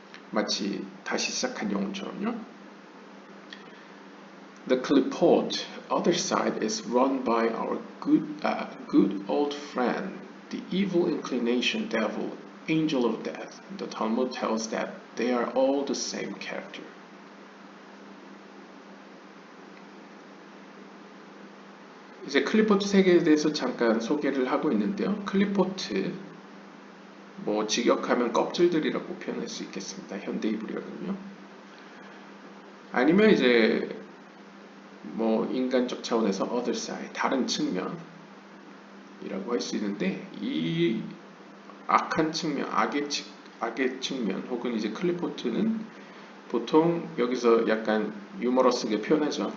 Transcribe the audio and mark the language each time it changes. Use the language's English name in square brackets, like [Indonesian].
[Korean] 마치 다시 시작한 영혼처럼요. [English] The Qliphoth other side is run by our good old friend, the evil inclination devil, angel of death. The Talmud tells that they are all the same character. [Korean] 이제 클리포트 세계에 대해서 잠깐 소개를 하고 있는데요. 클리포트 뭐 직역하면 껍질들이라고 표현할 수 있겠습니다. 현대 이브리어는요. 아니면 이제 뭐 인간적 차원에서 other side, 다른 측면이라고 할 수 있는데 이 악한 측면, 악의 측면 혹은 이제 클리포트는 보통 여기서 약간 유머러스하게 표현하죠.